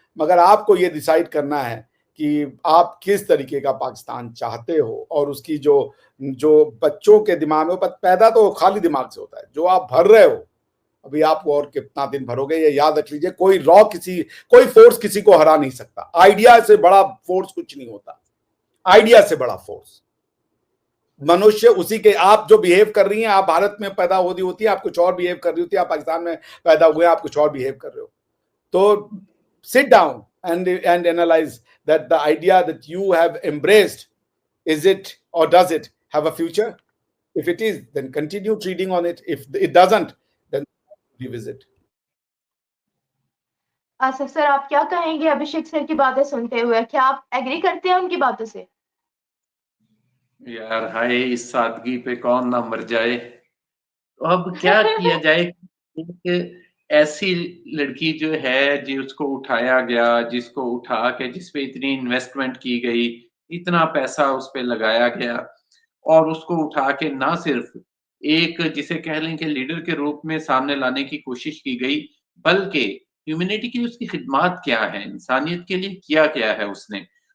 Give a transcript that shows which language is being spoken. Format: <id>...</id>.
<hi>मगर आपको ये डिसाइड करना है कि आप किस तरीके का पाकिस्तान चाहते हो, और उसकी जो जो बच्चों के दिमाग में पैदा तो खाली दिमाग से होता है, जो आप भर रहे हो, अभी आप और कितना दिन भरोगे ये याद रख लीजिए। कोई कोई फोर्स किसी को हरा नहीं सकता। आइडिया से बड़ा फोर्स कुछ नहीं होता, आइडिया से बड़ा फोर्स मनुष्य उसी के। आप जो बिहेव कर रही हैं, आप भारत में पैदा होती है, आप कुछ और बिहेव कर रही होती है, आप पाकिस्तान में पैदा हुए आप कुछ और बिहेव कर रहे हो।</hi> <en>तो sit down and analyze that the idea that you have embraced, is it or does it have a future? If it is, then continue treading on it. If it doesn't, then revisit.</en> <hi>Asif sir, आप क्या कहेंगे अभिषेक sir की बातें सुनते हुए? क्या आप agree करते हैं उनकी बातों से? यार हाय, इस सादगी पे कौन ना मर जाए। तो अब क्या किया जाए? एक ऐसी लड़की जो है जिसको उठाया गया, जिसको उठा के जिस पे इतनी इन्वेस्टमेंट की गई, इतना पैसा उस पे लगाया गया, और उसको उठा के ना सिर्फ एक जिसे कह लें कि लीडर के रूप में सामने लाने की कोशिश की गई, बल्कि ह्यूमैनिटी की उसकी खिदमत क्या है, इंसानियत के लिए किया क्या है उसने।</hi>